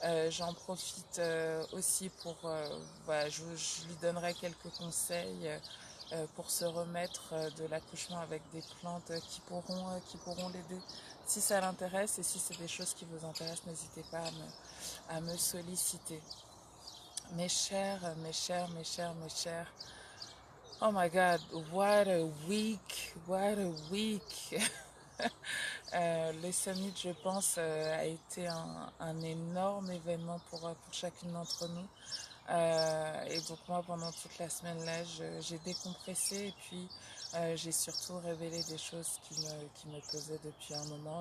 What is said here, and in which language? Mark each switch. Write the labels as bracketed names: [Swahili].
[French] J'en profite aussi voilà, je lui donnerai quelques conseils pour se remettre de l'accouchement avec des plantes qui pourront l'aider si ça l'intéresse, et si c'est des choses qui vous intéressent, n'hésitez pas à me solliciter. Mes chers, mes chers, mes chers, mes chers. [English] Oh my God, what a week, what a week. [French] Le summit, je pense, a été un énorme événement pour chacune d'entre nous. Et donc moi, pendant toute la semaine là, j'ai décompressé, et puis j'ai surtout révélé des choses qui me pesaient depuis un moment.